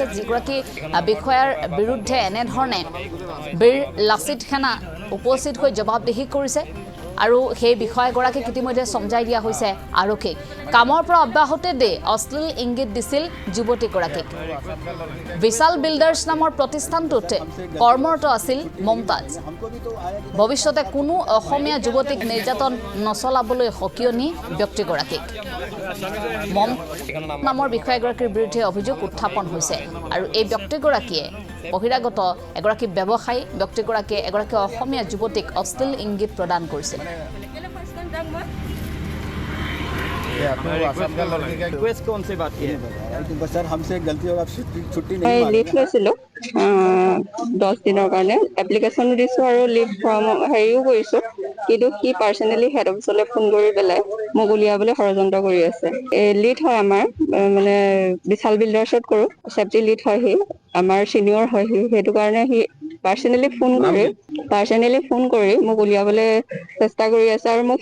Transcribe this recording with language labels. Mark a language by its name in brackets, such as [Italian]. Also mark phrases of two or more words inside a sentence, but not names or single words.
[Assamese] যিগৰাকী বিষয়াৰ বিৰুদ্ধে এনেধৰণে বীৰ লাচিত সেনা উপস্থিত হৈ জবাবদিহি কৰিছে আৰু সেই বিষয়াগৰাকীক ইতিমধ্যে সমঝাই দিয়া হৈছে আৰক্ষীক কামৰ পৰা অব্যাহতি দি অশ্লীল ইংগিত দিছিল যুৱতীগৰাকীক বিশাল বিল্ডাৰ্ছ নামৰ প্ৰতিষ্ঠানটোত কৰ্মৰত আছিল মমতাজ ভৱিষ্যতে কোনো অসমীয়া যুৱতীক নিৰ্যাতন নচলাবলৈ সকিয়নি ব্যক্তিগৰাকীক নামৰ বিষয়াগৰাকীৰ বিৰুদ্ধে অভিযোগ উত্থাপন হৈছে আৰু এই ব্যক্তিগৰাকীয়ে বহিৰাগত এগৰাকী ব্যৱসায়ী ব্যক্তিগৰাকীয়ে এগৰাকী অসমীয়া যুৱতীক অশ্লীল ইংগিত প্ৰদান কৰিছিল [Hindi] रिक्वेस्ट कौन सी बात की है सर हमसे गलती होगा छुट्टी नहीं [Assamese] লিভ লৈছিলোঁ 10 দিনৰ কাৰণে এপ্লিকেশ্যনো দিছোঁ আৰু [English] leave form [Assamese] হেৰিও কৰিছোঁ কিন্তু সি পাৰ্চনেলি হেড অফিচলৈ ফোন কৰি পেলাই মোক উলিয়াবলৈ ষড়যন্ত্ৰ কৰি আছে লিড হয় আমাৰ মানে বিশাল বিল্ডাৰ্ছত কৰোঁ [English] safety lead [Assamese] হয় সি আমাৰ চিনিয়ৰ হয় সি সেইটো কাৰণে সি পাৰ্চনেলি ফোন কৰি মোক উলিয়াবলৈ চেষ্টা কৰি আছে আৰু মোক